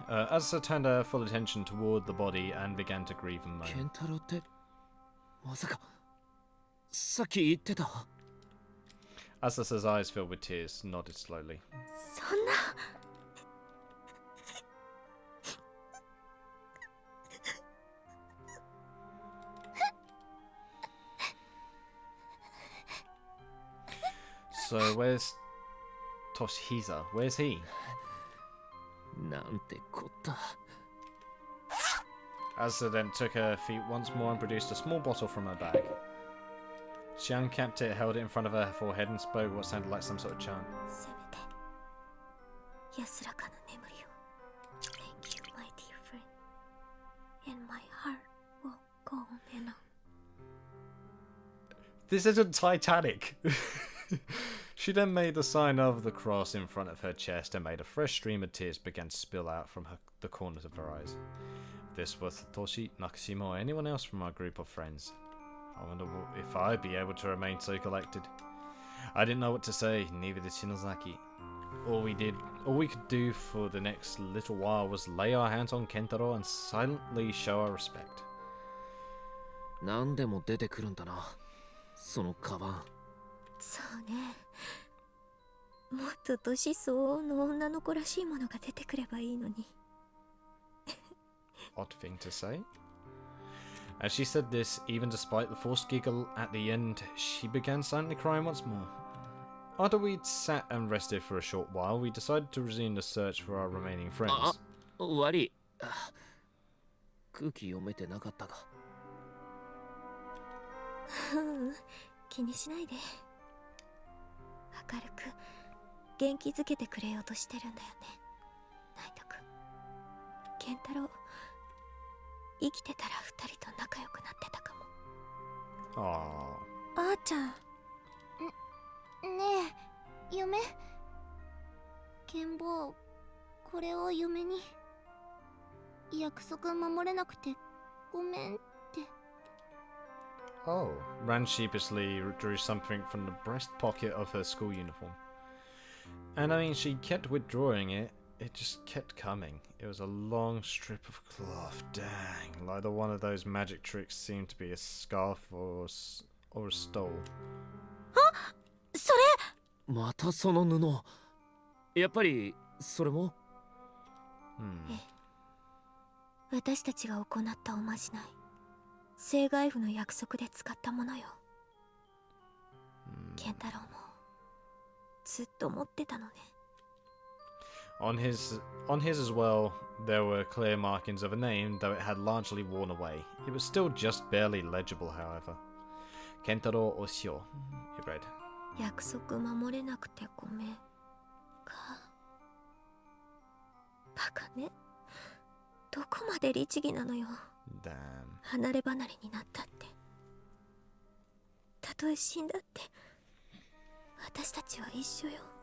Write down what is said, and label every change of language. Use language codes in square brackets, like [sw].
[en] Asa turned her full attention toward the body and began to grieve and [ja] ケ [en] moan. [ja] ンタロウってまさかさっき言ってた。 [en] Asa's eyes filled with tears, nodded slowly. [ja] そんな。 [en] So where's Toshihisa? Where's he? [ja] なんてこった。 [en] Asa then took her feet once more and produced a small bottle from her bag. She uncapped it, held it in front of her forehead, and spoke what sounded like some sort of chant. [ja] せめて安らかな眠りを。 [en] Thank you, my dear friend. And my heart will go on and on. This isn't Titanic. She then made the sign of the cross in front of her chest and made a fresh stream of tears began to spill out from the corners of her eyes. If this was Satoshi, Nakashima, or anyone else from our group of friends, I wonder if I'd be able to remain so collected. I didn't know what to say, neither did Shinozaki. All we could do for the next little while was lay our hands on Kentaro and silently show our respect. [ja] 何でも出てくるんだな、そのカバン。そうね。もっと年相応の女の子らしいものが出てくればいいのに。 [en] Odd thing to say. As she said this, even despite the forced giggle at the end, she began silently crying once more. After we'd sat and rested for a short while, we decided to resume the search for our remaining friends. [ja] 悪い。空気読めてなかったか。気にしないで。明るく元気づけてくれようとしてるんだよね、ナイト君。健太郎、生きてたら二人と仲良くなってたかも。あーちゃん。ねえ、嫁。剣坊、これを嫁に。約束守れなくてごめんって。 [en] Oh. Ran sheepishly drew something from the breast pocket of her school uniform. And I mean, she kept withdrawing it. It just kept coming. It was a long strip of cloth. Dang. Like one of those magic tricks seemed to be a scarf or a stole. [ja] あ、それ。またその布。やっぱりそれも。ええ。私たちが行ったおまじない。聖外符の約束で使ったものよ。健太郎もずっと持ってたのね。 [en] On his as well, there were clear markings of a name, though it had largely worn away. It was still just barely legible, however. Kentaro Oshio, it read. [ja] 約束守れなくてごめんか。バカね。どこまで律儀なのよ。 [en] Damn. [ja] 離れ離れになったって。たとえ死んだって私たちは一緒よ。